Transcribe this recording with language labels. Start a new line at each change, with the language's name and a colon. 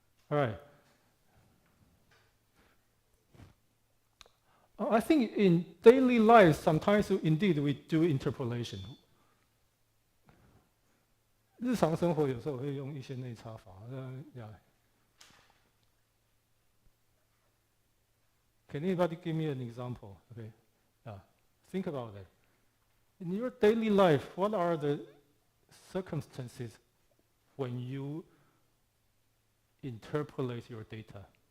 English: All right. I think in daily life, sometimes indeed we do interpolation.
Chinese: 日常生活有时候会用一些内插法。
English: Can anybody give me an example? Okay. Think about it. In your daily life, what are the circumstances when you interpolate your data?